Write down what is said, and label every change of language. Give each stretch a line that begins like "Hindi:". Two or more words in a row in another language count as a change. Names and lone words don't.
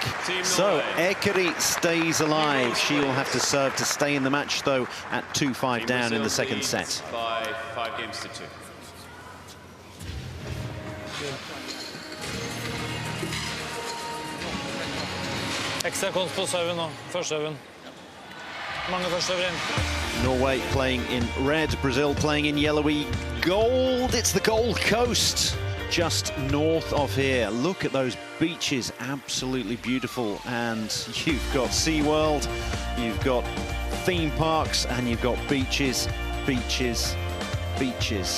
English: So Eikeri stays alive. She will have to serve to stay in the match, though, at 2-5 down in the second set. By 5 games to 2.
Norwegian: Extra konst på serven nå, første serven. Mange første server inn.
English: Norway playing in red, Brazil playing in yellowy gold. It's the Gold Coast, just north of here. Look at those beaches, absolutely beautiful. And you've got SeaWorld, you've got theme parks, and you've got beaches, beaches, beaches.